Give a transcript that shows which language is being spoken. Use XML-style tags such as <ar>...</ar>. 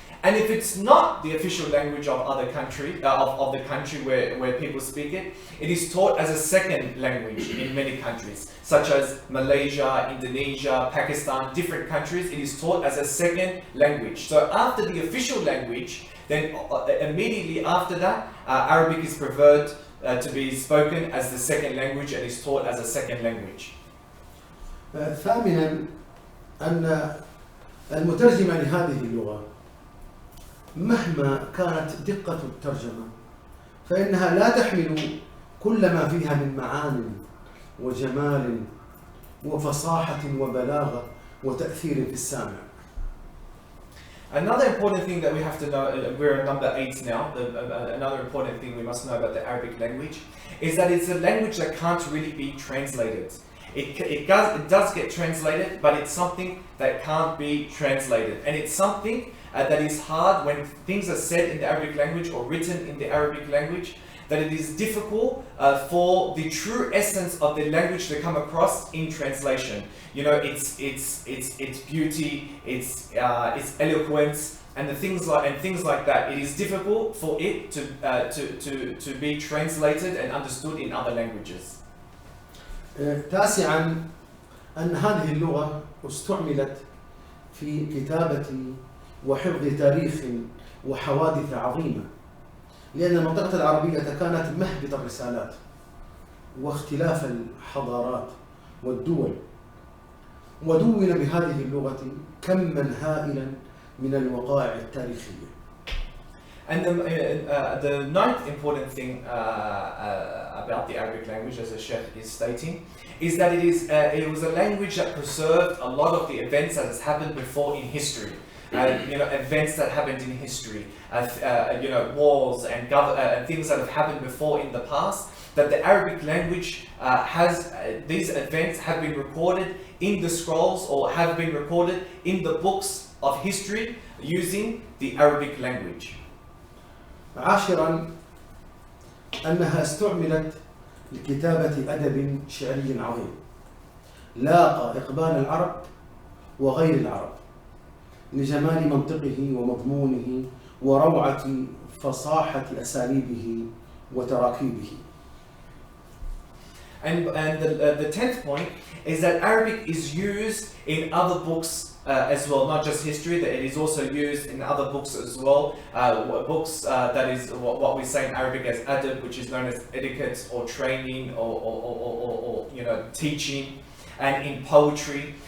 <en>And if it's not the official language of other country, of the country where people speak it, it is taught as a second language in many countries, such as Malaysia, Indonesia, Pakistan, different countries. It is taught as a second language. So after the official language, then immediately after that, Arabic is preferred to be spoken as the second language and is taught as a second language.</en> <ar>ثامنا أن المترجم لهذه اللغة مهما كانت دقة الترجمة فإنها لا تحمل كل ما فيها من معان وجمال وفصاحة وبلاغة وتأثير في السامع.</ar> <en>Another important thing that we have to know, we're at number 8 now, another important thing we must know about the Arabic language is that it's a language that can't really be translated. It does get translated, but it's something that can't be translated. And it's something that is hard when things are said in the Arabic language or written in the Arabic language, that it is difficult for the true essence of the language to come across in translation. You know, its beauty, its eloquence, and things like that. It is difficult for it to be translated and understood in other languages.</en> <ar>تاسعا أن هذه اللغة استعملت في كتابة وحفظ تاريخ وحوادث عظيمة، لأن المنطقة العربية كانت مهبط الرسالات واختلاف الحضارات والدول، ودون بهذه اللغة كما هائلا من الوقائع التاريخية.</ar> <en>And the ninth important thing about the Arabic language, as the Sheikh is stating, is that it was a language that preserved a lot of the events that has happened before in history. Events that happened in history, wars and things that have happened before in the past. That the Arabic language these events have been recorded in the scrolls or have been recorded in the books of history using the Arabic language.</en> <ar>عاشرا أنها استعملت لكتابة أدب شعري عظيم لاقى إقبال العرب وغير العرب لجمال منطقه ومضمونه وروعة فصاحة أساليبه وتراكيبه.</ar> <en>And the 10th point is that Arabic is used in other books as well, not just history, that it is also used in other books as well. Books that is what we say in Arabic as adab, which is known as etiquette or training or teaching, and in poetry.</en>